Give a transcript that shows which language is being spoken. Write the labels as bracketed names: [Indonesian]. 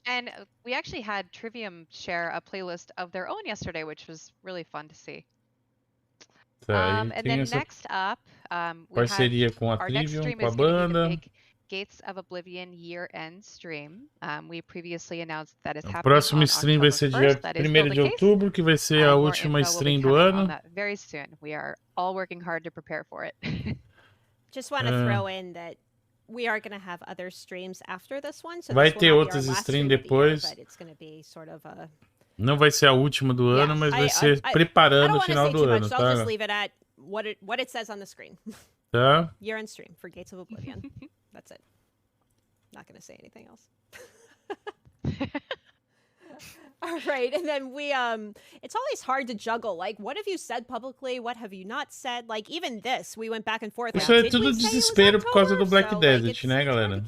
[English] And we actually had Trivium share a playlist of their own yesterday, which was really fun to see. And then next up, we have our next stream is going to be the big Gates of Oblivion year-end stream. We previously announced that is happening on [Portuguese] próximo stream vai ser dia 1º de outubro, que vai ser a última stream do ano. [English] Very soon. We are all working hard to prepare for it. Just want to throw in that we are going to have other streams after this one. So [Portuguese] vai ter outras streams depois. [English] But it's going to be sort of a... [Portuguese] Não vai ser a última do ano, mas vai ser preparando o final do ano, tá? [English] I'll just leave it at what it says on the screen. [Portuguese] Tá? [English] Year-end stream for Gates of Oblivion. That's it. Not going to say anything else. All right, and then we it's always hard to juggle, like, what have you said publicly, what have you not said, like, even this, we went back and forth. [Portuguese] Isso é tudo desespero por causa do Black Desert, né, galera?